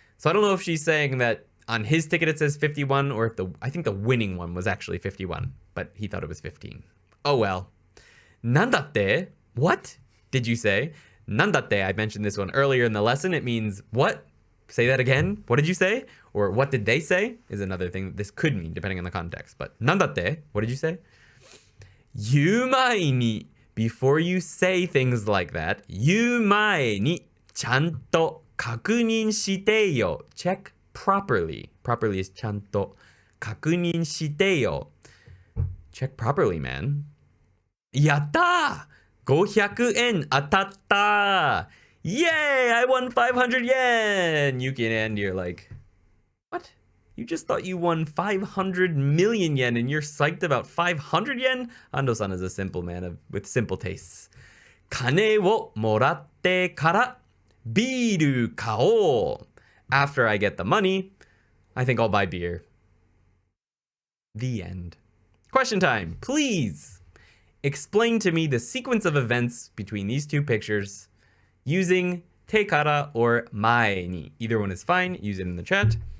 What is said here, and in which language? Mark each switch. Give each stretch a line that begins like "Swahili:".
English: So I don't know if she's saying that on his ticket it says 51 or if I think the winning one was actually 51, but he thought it was 15. Oh well.
Japanese: なんだって?
English: What did you say?
Japanese: なんだって?
English: I mentioned this one earlier in the lesson. It means what? Say that again. What did you say? Or what did they say? Is another thing that this could mean depending on the context. But
Japanese: なんだって?
English: What did you say?
Japanese: 言う前に
English: Before you say things like that,
Japanese: 言う前にちゃんと確認してよ.
English: Check properly. Properly is
Japanese: ちゃんと確認してよ.
English: Check properly, man.
Japanese: やったー !500 円当たった
English: Yay! I won 500 yen! Yuki and Andy are like, what? You just thought you won 500 million yen and you're psyched about 500 yen? Ando-san is a simple man with simple tastes.
Japanese: 金をもらってからビール買おう.
English: After I get the money, I think I'll buy beer. The end. Question time. Please explain to me the sequence of events between these two pictures using te kara or mae ni. Either one is fine. Use it in the chat.